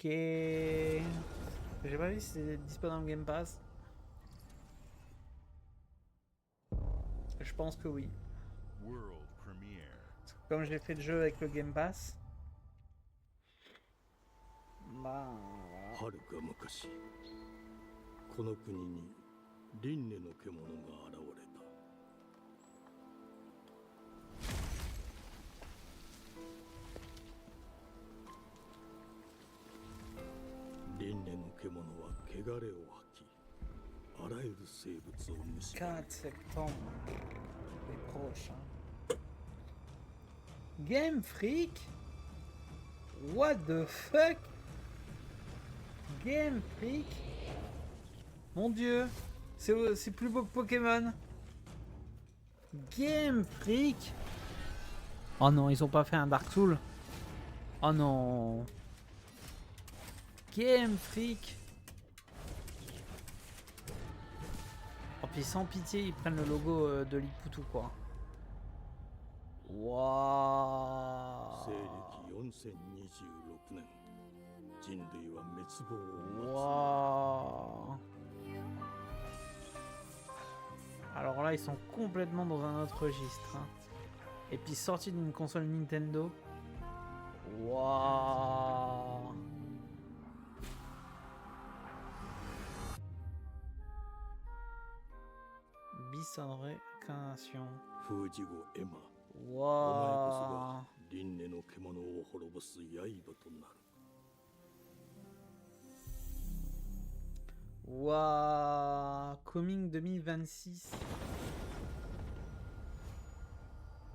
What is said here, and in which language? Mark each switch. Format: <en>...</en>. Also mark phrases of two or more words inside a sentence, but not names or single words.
<fr>J'ai pas vu si c'est disponible dans le Game Pass. Je pense que oui.</fr> <en>World premiere.</en> <fr>Comme j'ai fait le jeu avec le Game Pass. Bah, voilà.</fr> <ja>遥か昔この国に輪廻の獣が現れた輪廻の獣は汚れを吐きあらゆる生物を蝕</ja> <fr>4 septembre. Les prochains. Game Freak?</fr> <en>What the fuck? Game Freak?</en> <fr>Mon dieu, c'est plus beau que Pokémon. Game Freak? Oh non, ils ont pas fait un Dark Souls. Oh non. Game Freak. Oh puis sans pitié, ils prennent le logo de Liputu quoi. Waouh.</fr> <ja>西暦4026年人類は滅亡を</ja> <fr>Waouh. Alors là, ils sont complètement dans un autre registre. Hein. Et puis sorti d'une console Nintendo. Waouh. Bis en réincarnation.</fr> <ja>封じ後エマ</ja> <fr>Waouh.</fr> <ja>輪廻の獣を滅ぼす刃となる</ja> <fr>Waouh.</fr> <en>Coming 2026.</en>